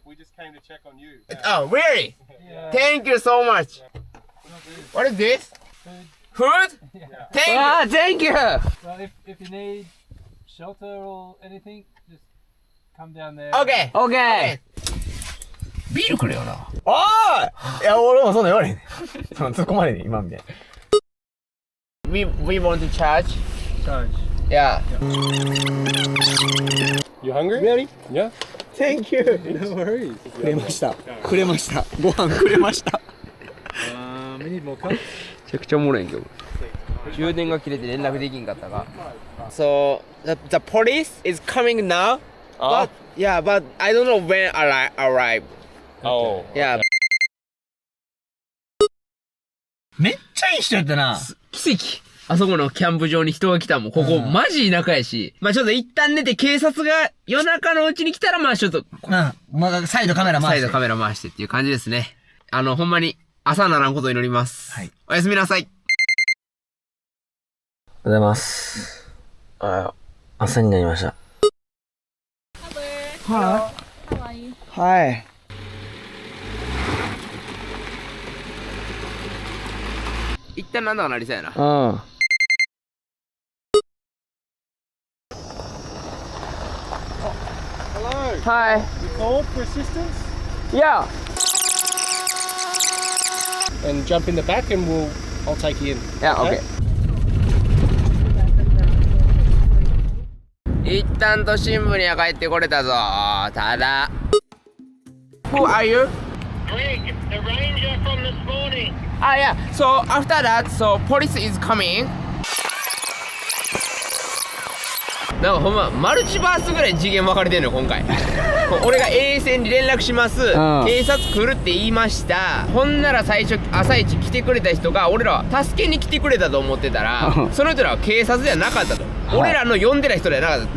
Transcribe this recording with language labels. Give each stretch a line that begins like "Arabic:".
English: We just came to check on you. Oh, really? Thank you so much. What is this? Food? Thank you. Ah, thank you. Well, if you need shelter or anything, just come down there. Okay. Okay.
Japanese: ビールくれよな。おーい、いや俺もそんな言われへんねんその突っ込まれへん今みたいな。
English: We want to charge. Charge. Yeah. You hungry? Really? Yeah. Thank you. No worries.
Japanese: くれましたくれましたご飯くれました。
English: We need more cups.
Japanese: めちゃくちゃおもろいんけど。充電が切れて連絡できんかったが。
English: So the police is coming now. But yeah, but I don't know when arrive. Oh. Yeah.
Japanese: めっちゃいい人やったな。奇跡。あそこのキャンプ場に人が来たもん。ここ、マジ田舎やし。まあちょっと一旦寝て警察が夜中のうちに来たら、まあちょっと、まあ、再度カメラ回して。再度カメラ回してっていう感じですね。ほんまに朝ならんことを祈ります。はい。おやすみなさい。おはようございます。朝になりました。はい。一旦なんだかなりそうやな。うん。
English: Hi. You called for assistance? Yeah. And jump in the back and I'll take you in. Yeah, okay.
Japanese: 一旦都心部には帰ってこれたぞ。ただ。
English: Who are you? Greg, the ranger from this morning. Ah, yeah. So after that, so police is coming.
Japanese: なんかほんまマルチバースぐらい次元分かれてんのよ今回俺が A 線に連絡します、警察来るって言いました。ほんなら最初朝一来てくれた人が俺らは助けに来てくれたと思ってたらその人らは警察ではなかったと、俺らの呼んでた人ではなかった。